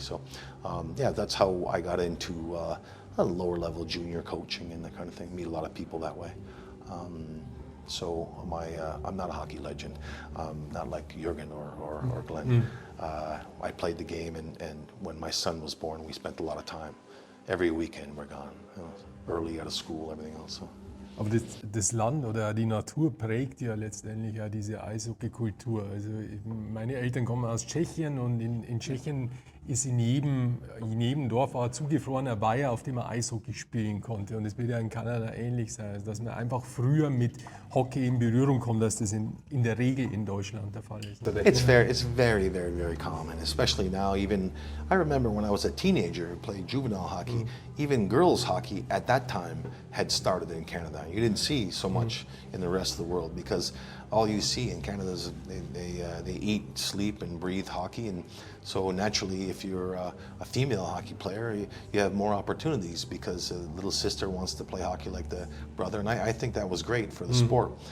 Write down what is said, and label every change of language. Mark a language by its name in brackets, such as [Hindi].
[English] So, yeah, that's how I got into a lower level junior coaching and that kind of thing. Meet a lot of people that way. So I'm not a hockey legend, not like Jürgen or Glenn. I played the game, and when my son was born, we spent a lot of time. Every weekend we're gone, early out of school, everything else. So. [German] Aber das Land oder die Natur prägt ja letztendlich ja diese Eishockey-Kultur. Also meine Eltern kommen aus Tschechien und in Tschechien ist in jedem Dorf ein zugefrorener Weiher, auf dem man Eishockey spielen konnte. Und es wird ja in Kanada ähnlich sein, also dass man einfach früher mit Hockey in Berührung kommt, als das in der Regel in Deutschland der Fall ist. [English] It's very, very, very common, especially now. Even I remember when I was a teenager who played juvenile hockey, even girls hockey at that time had started in Canada. You didn't see so much in the rest of the world because all you see in Canada is they eat, sleep, and breathe hockey, and so naturally, if you're a female hockey player, you have more opportunities because the little sister wants to play hockey like the brother, and I think that was great for the sport.